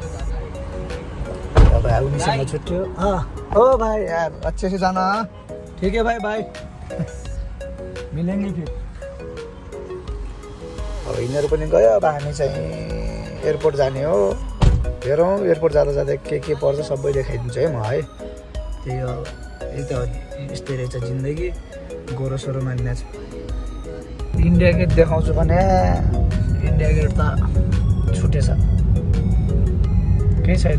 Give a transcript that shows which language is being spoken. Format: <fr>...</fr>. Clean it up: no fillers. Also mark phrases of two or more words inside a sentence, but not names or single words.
<ne>अब उनीसँग छुट्यो।</ne> <hi>ओ भाई यार अच्छे से जाना। ठीक है भाई, बाय। मिलेंगे फिर।</hi> <ne>अब यिनीहरू पनि गयो। अब हामी चाहिँ एयरपोर्ट जाने हो। हेरौँ एयरपोर्ट जाँदा जाँदा के पर्छ सबै देखाइदिन्छु है म है। त्यही हो, यही त हो नि, यस्तै रहेछ जिन्दगी। गोरोसोरो मान्ने छ। इन्डिया गेट देखाउँछु भने इन्डिया गेट त छुटेछ, केही छैन।</ne>